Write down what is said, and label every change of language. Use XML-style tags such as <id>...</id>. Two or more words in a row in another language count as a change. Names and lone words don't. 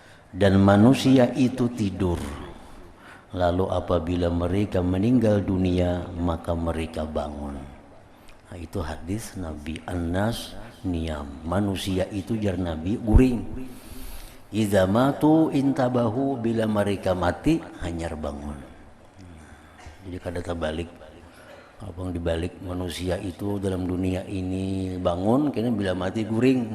<id>dan manusia itu tidur. Lalu apabila mereka meninggal dunia maka mereka bangun. Nah, itu hadis Nabi.</id> <ar>الناس نيام,</ar> <bjn>manusia itu jar Nabi guring.</bjn> <ar>إذا ماتوا انتبهوا,</ar> <bjn>bila mereka mati hanyar bangun. Jadi kada terbalik. Abang dibalik, manusia itu dalam dunia ini bangun, kena bila mati guring.</bjn>